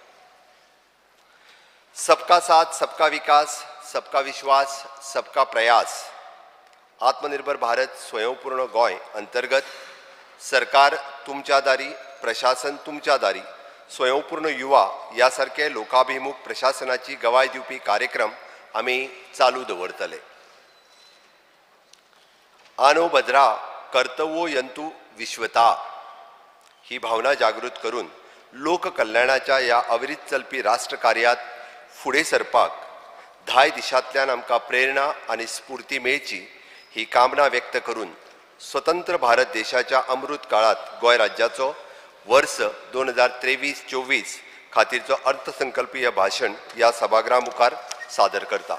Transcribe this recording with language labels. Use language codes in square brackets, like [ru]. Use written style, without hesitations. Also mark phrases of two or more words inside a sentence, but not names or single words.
[hi] सबका साथ सबका विकास, सबका विश्वास, सबका प्रयास [kok] आत्मनिर्भर भारत स्वयंपूर्ण गोंय अंतर्गत सरकार तुमच्या दारी, प्रशासन तुमच्या दारी, स्वयंपूर्ण युवा यासारखे लोकाभिमुख प्रशासनाची गवाय दिवपी कार्यक्रम आम्ही चालू दवरतले। [sa] आनो भद्रा कर्तव्यो यंतु विश्वता [kok] ही भावना जागृत करून लोक कल्याणाच्या या अविरत चलपी राष्ट्रकार्यात फुडें सरपाक 10 दिशांतल्यान आमकां प्रेरणा आनी स्फूर्ती मेळची ही कामना व्यक्त करून स्वतंत्र भारत देशाच्या अमृत काळात गोंय राज्याचो वर्ष 2023-24 खातीरचो अर्थसंकल्पीय भाषण या सभागृहा मुखार सादर करता।